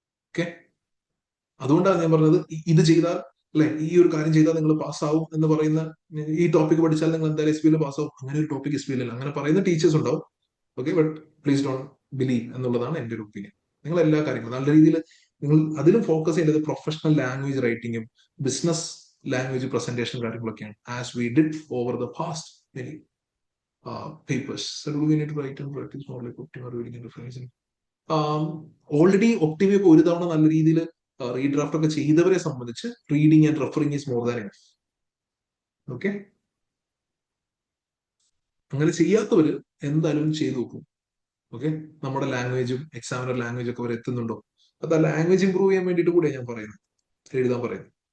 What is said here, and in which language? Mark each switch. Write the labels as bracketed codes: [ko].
[ml] Okay, അതുകൊണ്ടാണ് ഞാൻ പറഞ്ഞത് ഇത് ചെയ്താൽ, അല്ലെ, ഈ ഒരു കാര്യം ചെയ്താൽ നിങ്ങൾ പാസ്സാവും എന്ന് പറയുന്ന, ഈ ടോപ്പിക് പഠിച്ചാൽ നിങ്ങൾ എന്തായാലും SBL പാസ്സാവും, അങ്ങനെ ഒരു ടോപ്പിക് SBL അല്ല. അങ്ങനെ പറയുന്ന ടീച്ചേഴ്സ് ഉണ്ടാവും. Okay, but [en] please don't believe [ml] എന്നുള്ളതാണ് എൻ്റെ ഒരു ഒപ്പീനിയൻ. നിങ്ങൾ എല്ലാ കാര്യങ്ങളും നല്ല രീതിയിൽ നിങ്ങൾ അതിലും ഫോക്കസ് ചെയ്യേണ്ടത് professional language റൈറ്റിങ്ങും business language presentation കാര്യങ്ങളൊക്കെയാണ്. [en] As we did over the past many papers. So do we need to write and practice more like Optima reading and rephrasing? [ml] Already Optima ഇപ്പോൾ ഒരു തവണ നല്ല രീതിയിൽ റീഡ്രാഫ്റ്റ് ഒക്കെ ചെയ്തവരെ സംബന്ധിച്ച് [en] Reading and referring is more than enough. [ml] Okay, അങ്ങനെ ചെയ്യാത്തവര് എന്തായാലും ചെയ്തു നോക്കും. ഓക്കെ, നമ്മുടെ ലാംഗ്വേജും എക്സാമിനർ ലാംഗ്വേജ് ഒക്കെ വരെ എത്തുന്നുണ്ടോ, അത് ആ ലാംഗ്വേജ് ഇംപ്രൂവ് ചെയ്യാൻ വേണ്ടിയിട്ട് കൂടെ ഞാൻ പറയുന്നത്, എഴുതാൻ പറയുന്നത്.